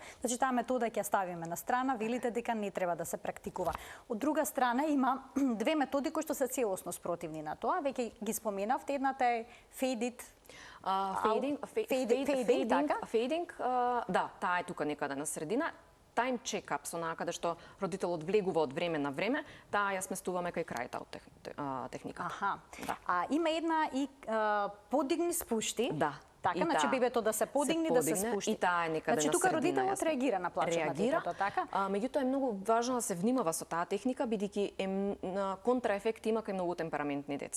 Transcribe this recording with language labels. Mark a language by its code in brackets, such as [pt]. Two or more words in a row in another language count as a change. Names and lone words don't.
[mk] Значи таа метода ќе ја ставиме на страна, велите дека не треба да се практикува. Од друга страна има две методи кои што се целосно спротивни на тоа. Веќе ги споменавте, едната е фейдинг, да, таа е тука некаде на средина. [en] Time check-up, [mk] со каде што родителот влегува од време на време, таа ја сместуваме кај крајот техниката. Аха. Да. Има една и подигни спушти. Да. Така, значи бебето да се подигне, да се спушти. И таа е некаде значи, на средина. Значи тука родителот реагира на плачот на детето, така? Меѓутоа е многу важно да се внимава со таа техника, бидејќи контраефект има кај многу темпераментни деца.